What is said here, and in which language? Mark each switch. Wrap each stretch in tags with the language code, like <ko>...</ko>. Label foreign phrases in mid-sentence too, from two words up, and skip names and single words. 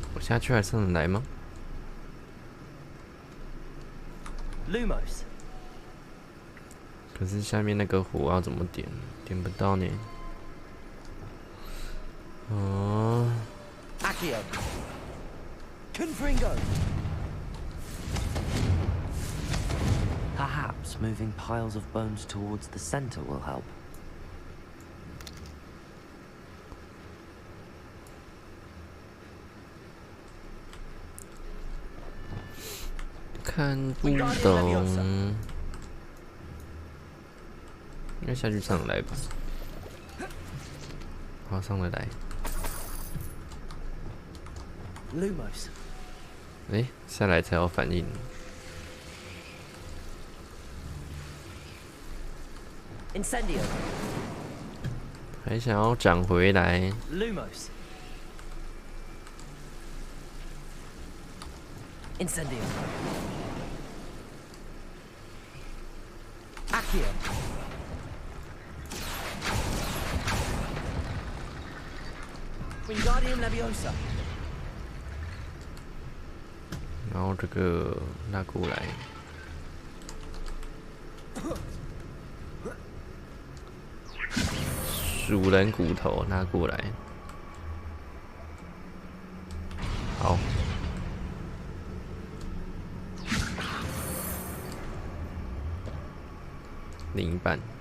<zh>下去还上得来吗 Lumos. 可是下面那个火要怎么点？点不到呢。哦。 Accio. Confringo.</zh> <en>Perhaps moving piles of bones towards the center will help.</en> <zh>看不懂，应该下去上来吧。好，上得来。 Lumos. 哎，下来才有反应。 Incendio. 还想要涨回来。 Lumos. Incendio. Accio. Wingardium Leviosa. 然后这个拉过来。鼠人骨头拿过来，好，另一半，</zh>